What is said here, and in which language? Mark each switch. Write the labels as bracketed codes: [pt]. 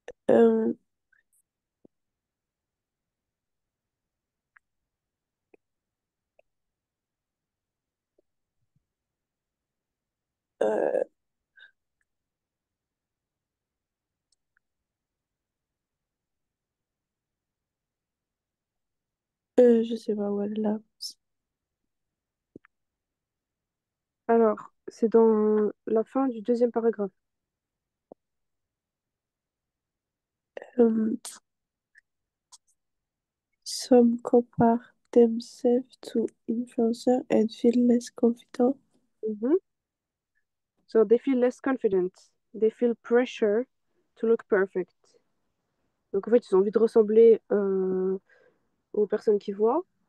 [fr] Euh, euh, je sais pas où elle est là. Alors, c'est dans la fin du deuxième paragraphe. [en] Euh, some compare themselves to influencers and feel less confident. Mhm. So they feel less confident. They feel pressure to look perfect. [fr] Donc en fait, ils ont envie de ressembler aux personnes qu'ils voient.